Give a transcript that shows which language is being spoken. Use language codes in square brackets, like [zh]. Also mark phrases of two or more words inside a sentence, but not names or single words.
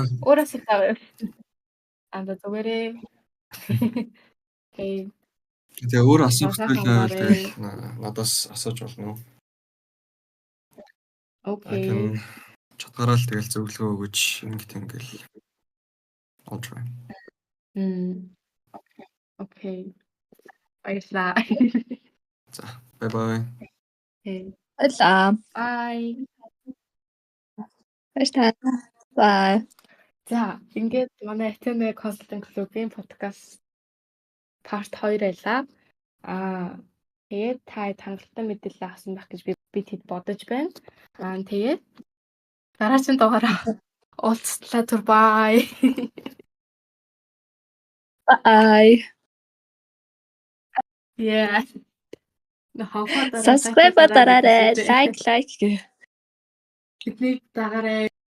[mn] Өөрөөс их таа. Зүгээрээ. Окей. Тэгээ өөр асуулт байлаа. Надаас асууж болно уу? Окей. Чадгаараа л тэгэл зөвлөгөө өгөж ингээл. [en] I'll try. [mn] Окей. Баярлалаа. За, bye. Баярлалаа. [en] Bye. [mn] Баярлалаа. Bye. За ингээд манай Athena Consulting Club-ийн подкаст part 2 байлаа. Тэгээд та хангалттай мэдээлэл авсан байх гэж би тэд бодож байна. Тэгээд дараагийн дугаараа уулзлаа түр бай. [en] Bye. Yeah. [mn] Subscribe дараарай. Like гэх. Бидний дагаарай.